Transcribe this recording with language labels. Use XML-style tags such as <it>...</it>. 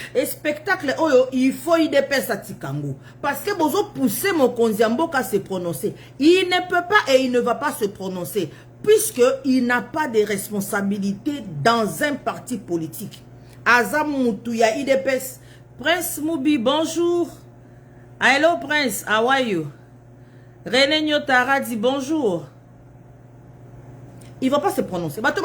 <fr>Et spectacle, il faut IDPS à Tikango. Parce que vous poussez mon Konziamboka à se prononcer. Il ne peut pas et il ne va pas se prononcer. Puisqu'il n'a pas de responsabilité dans un parti politique. Azam Moutouya IDPS. Prince Moubi, bonjour.</fr> <en>Hello Prince, how are you?</en> <fr>René Nyotara dit bonjour. Il ne va pas se prononcer.</fr>